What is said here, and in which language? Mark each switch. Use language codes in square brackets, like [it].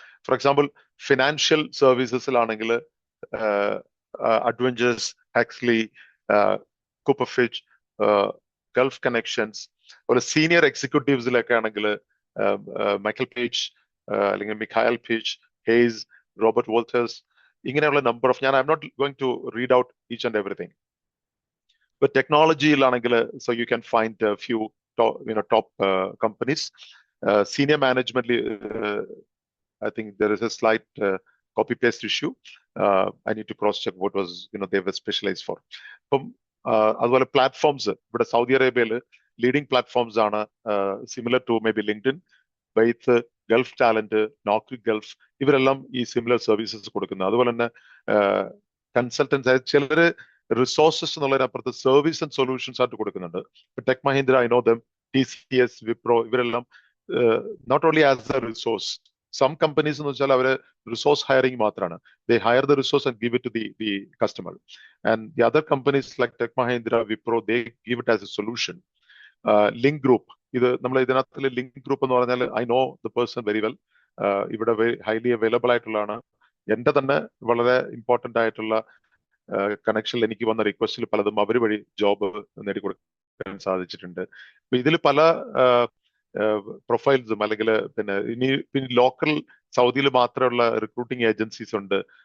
[en] For example, financial services ആണെങ്കിൽ Adventures, Huxley, Cooper Fitch, Gulf Connections, [ml] ഒരു senior എക്സിക്യൂട്ടീവ്സിലൊക്കെ ആണെങ്കിൽ [en] Michael Page അല്ലെങ്കിൽ Michael Page, Hays, Robert Walters, ഇങ്ങനെയുള്ള number of, I'm not going to read out each and everything. But technology-ലാണെങ്കിൽ so you can find a few top companies. Senior management, I think there is a slight copy-paste issue. I need to cross-check what was they were specialized for. [ml] അതുപോലെ platforms ഇവിടെ Saudi അറേബ്യയിൽ leading platforms ആണ്, [en] similar to maybe [ml] LinkedIn, ബൈത്ത്, Gulf talent, നോക്രി Gulf, ഇവരെല്ലാം ഈ similar services കൊടുക്കുന്നത്. അതുപോലെ തന്നെ കൺസൾട്ടൻസ്, ചിലര് റിസോഴ്സസ് എന്നുള്ളതിനപ്പുറത്ത് സർവീസ് ആൻഡ് സൊല്യൂഷൻസ് ആയിട്ട് കൊടുക്കുന്നുണ്ട്. [en] Tech Mahindra, I know them, TCS, Wipro, ഇവരെല്ലാം not only as a resource. Some companies [ml] എന്ന് വെച്ചാൽ അവര് റിസോഴ്സ് ഹയറിംഗ് മാത്രമാണ്. [en] They hire the resource and give it to the customer. And the other companies like Tech Mahindra, Wipro, they give it as a solution. [ml] Link Group, ഇത് നമ്മൾ ഇതിനകത്ത് link group എന്ന് പറഞ്ഞാൽ [en] I know the person very well. [ml] ഇവിടെ highly available ആയിട്ടുള്ളതാണ്. എന്റെ തന്നെ വളരെ ഇമ്പോർട്ടന്റ് ആയിട്ടുള്ള കണക്ഷനിൽ എനിക്ക് വന്ന റിക്വസ്റ്റിൽ പലതും അവർ വഴി ജോബ് നേടിക്കൊടുക്കാൻ സാധിച്ചിട്ടുണ്ട്. ഇതിൽ പല പ്രൊഫൈൽസും അല്ലെങ്കിൽ പിന്നെ ലോക്കൽ സൗദിയിൽ മാത്രമുള്ള റിക്രൂട്ടിംഗ് ഏജൻസീസ് ഉണ്ട്.